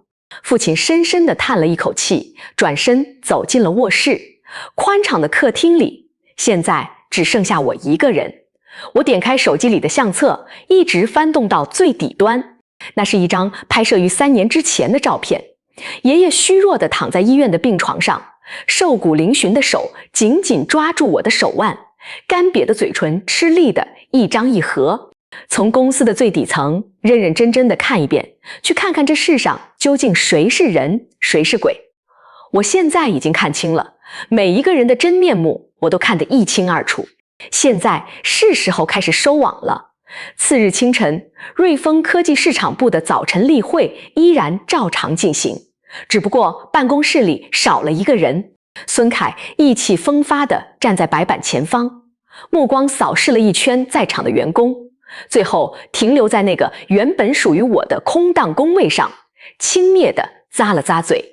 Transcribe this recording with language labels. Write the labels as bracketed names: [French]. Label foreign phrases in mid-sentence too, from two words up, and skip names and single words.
[Chinese] 父親深深地嘆了一口氣，轉身走進了臥室。寬敞的客廳裡，現在只剩下我一個人。我點開手機裡的相冊，一直翻動到最底端。那是一張拍攝於3年之前的照片。爺爺虛弱地躺在醫院的病床上，瘦骨嶙峋的手緊緊抓住我的手腕，乾瘪的嘴唇吃力地一張一合。從公司的最底層認認真真地看一遍，去看看這世上究竟誰是人，誰是鬼。我現在已經看清了，每一個人的真面目我都看得一清二楚。現在是時候開始收網了。次日清晨，瑞豐科技市場部的早晨例會依然照常進行，只不過辦公室裡少了一個人。孫凱意氣風發地站在白板前方，目光掃視了一圈在場的員工，最後停留在那個原本屬於我的空檔工位上，輕蔑地咂了咂嘴。